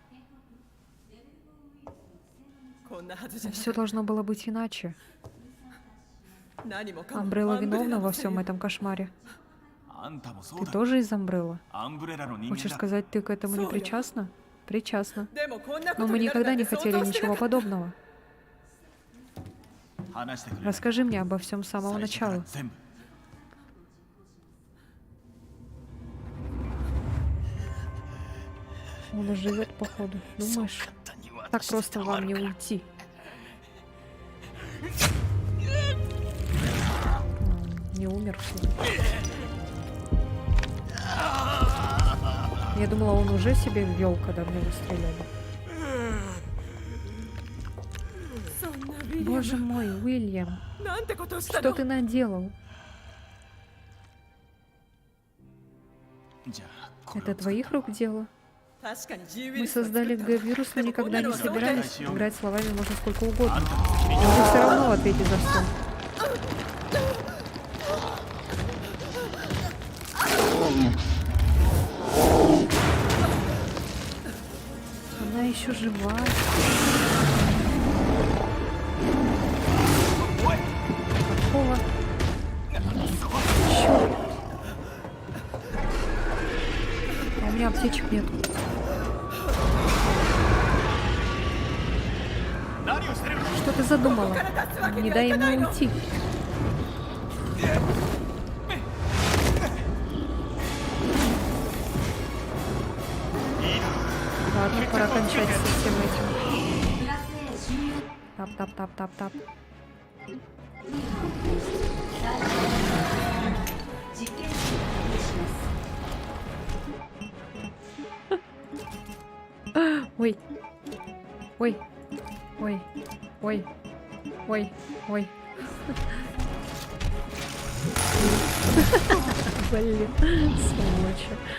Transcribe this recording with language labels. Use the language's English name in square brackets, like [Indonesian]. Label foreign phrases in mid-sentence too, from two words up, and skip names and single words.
[Russian] Все должно было быть иначе. Амбрелла виновна во всем этом кошмаре. Ты тоже из Амбрелла? Хочешь сказать, ты к этому не причастна? Причастна. [Japanese] でもこんなこ [Russian] Но [Japanese] と [Russian] мы [Japanese] になる [Russian] никогда [Japanese] なん [Russian] не [Japanese] て想 [Russian] хотели [Japanese] 像してな [Russian] ничего [Japanese] かった [Russian] подобного. [Japanese] 話してくれ。 [Russian] Расскажи мне обо всем с самого [Japanese] 最初から [Russian] начала. [Japanese] 全部。 [Russian] Он живет, походу. Думаешь, так просто вам не уйти? Не умер, что ли? Я думала, он уже себе ввел, когда в него стреляли. [Japanese] そんなビリア [Russian] Боже мой, Уильям, [Japanese] ムなんてことをした [Russian] что [Japanese] の [Russian] ты наделал? [Japanese] じゃあこれ [Russian] Это [Japanese] を作っ [Russian] твоих рук дело? [Japanese] 確かに G ウイ [Russian] Мы [Japanese] ルスを作っ [Russian] создали [Japanese] た [Russian] Г-вирус, но [Japanese] でも [Russian] никогда не [Japanese] こんなのはどうだ [Russian] собирались. Играть словами можно сколько угодно. [Japanese] あんたの責任 [Russian] Но вы все равно ответите за все. Она еще жива. Какого? Чёрт. А у меня аптечек нет. [Japanese] 何をしてる。 [Russian] Что ты задумала? Не дай ему уйти. Ладно, пора кончать со всем этим. [Japanese] プラス A 終了 [Russian] Тап-тап-тап-тап-тап. [Japanese] 実験室を開始します [Russian] Ой. Ой. Ой. Ой. Ой. Ой. Блин, сволочи.